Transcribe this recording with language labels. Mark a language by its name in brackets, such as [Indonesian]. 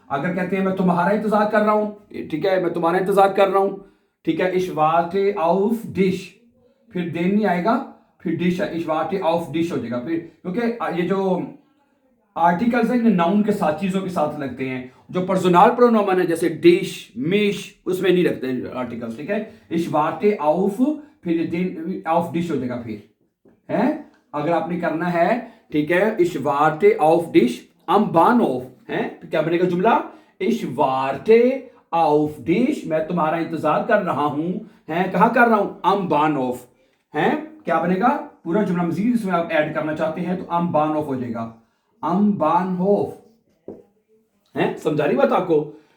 [Hindi] अगर कहते हैं मैं तुम्हारा इंतजार कर रहा हूं, ठीक है, मैं तुम्हारा इंतजार कर रहा हूं, ठीक है, [German] ich warte auf dich, [Hindi] फिर den नहीं आएगा, फिर डिश है, ich warte auf dich हो जाएगा। फिर क्योंकि ये जो आर्टिकल्स हैं नाउन के साथ, चीजों के साथ लगते हैं। जो पर्सनल प्रोनोमन है जैसे डिश, मिश, उसमें नहीं लगते आर्टिकल्स। ठीक है, [German] ich warte auf, [Hindi] फिर [German] den auf dich [Hindi] हो जाएगा। फिर है, अगर आपने करना है, ठीक है, [German] ich warte auf dich am Bahnhof, [Hindi] है, तो क्या बनेगा जुमला? [German] ich warte auf dich, [Hindi] मैं तुम्हारा इंतजार कर रहा हूं, है, कहां कर रहा हूं? [German] am Bahnhof, [Hindi] है, क्या बनेगा पूरा जुमला? मजीद इसमें आप ऐड करना चाहते हैं तो am Bahnhof हो जाएगा, am Bahnhof, है, समझा रही बात आपको?